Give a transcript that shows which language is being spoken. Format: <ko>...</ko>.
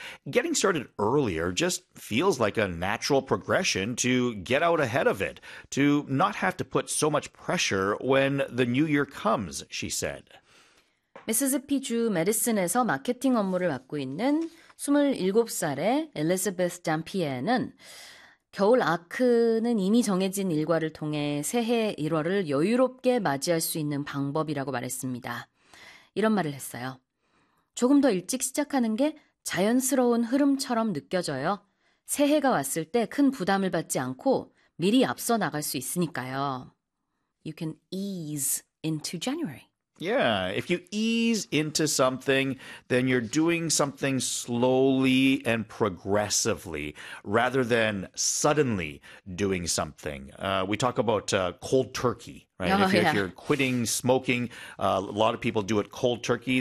<en>Getting started earlier just feels like a natural progression to get out ahead of it, to not have to put so much pressure when the new year comes, she said.</en> <ko>미시시피주 메디슨에서 마케팅 업무를 맡고 있는 27살의 엘리자베스 잠피에는 겨울 아크는 이미 정해진 일과를 통해 새해 1월을 여유롭게 맞이할 수 있는 방법이라고 말했습니다. 이런 말을 했어요. 조금 더 일찍 시작하는 게 자연스러운 흐름처럼 느껴져요. 새해가 왔을 때 큰 부담을 받지 않고 미리 앞서 나갈 수 있으니까요.</ko> <en>You can ease into January. Yeah, if you ease into something, then you're doing something slowly and progressively rather than suddenly doing something. We talk about cold turkey, right? If you're quitting smoking, a lot of people do it cold turkey.</en>